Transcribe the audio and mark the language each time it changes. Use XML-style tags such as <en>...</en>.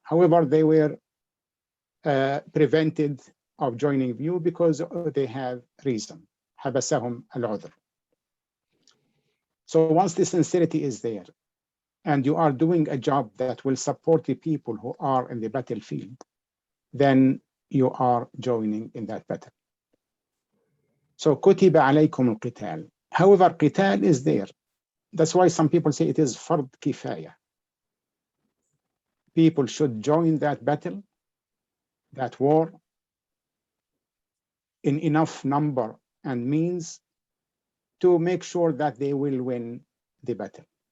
<en>However, they were prevented of joining you because they have reason.</en> <ar>حبسهم العذر.</ar> <en>So once the sincerity is there, and you are doing a job that will support the people who are in the battlefield, then you are joining in that battle. So</en> <ar>كُتِبَ عَلَيْكُمُ الْقِتَالُ.</ar> <en>However, qital is there. That's why some people say it is fard kifaya. People should join that battle, that war, in enough number and means to make sure that they will win the battle.</en>